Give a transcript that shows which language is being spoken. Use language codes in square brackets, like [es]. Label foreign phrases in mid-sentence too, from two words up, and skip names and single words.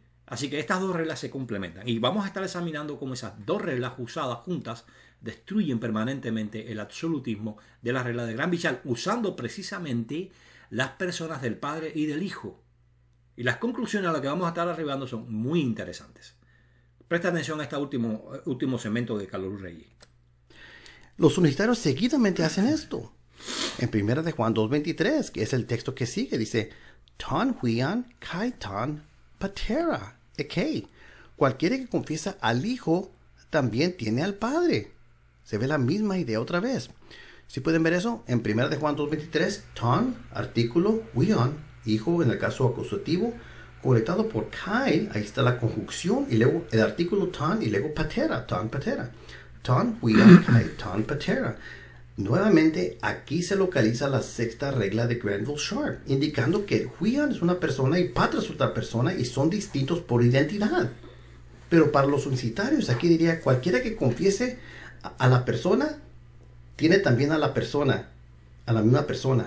[es] Así que estas dos reglas se complementan. Y vamos a estar examinando cómo esas dos reglas usadas juntas destruyen permanentemente el absolutismo de la regla de Granville Sharp, usando precisamente las personas del Padre y del Hijo. Y las conclusiones a las que vamos a estar arribando son muy interesantes. Presta atención a este último segmento de Carlos Reyes. Los unitarios seguidamente hacen esto. En 1 de Juan 2.23, que es el texto que sigue, dice [el] τὸν υἱὸν καὶ τὸν πατέρα. [es] Cualquiera que confiesa al Hijo también tiene al Padre. Se ve la misma idea otra vez. ¿Sí pueden ver eso? En 1 de Juan 2:23, ton, artículo, weon, hijo en el caso acusativo, conectado por kai, ahí está la conjunción, y luego el artículo ton, y luego patera, [el] τὸν, πατέρα. τὸν, υἱὸν, καὶ, τὸν, patera. [es] Nuevamente, aquí se localiza la sexta regla de Granville-Sharp, indicando que weon es una persona y patra es otra persona y son distintos por identidad. Pero para los unicitarios, aquí diría, cualquiera que confiese a la persona, tiene también a la persona, a la misma persona.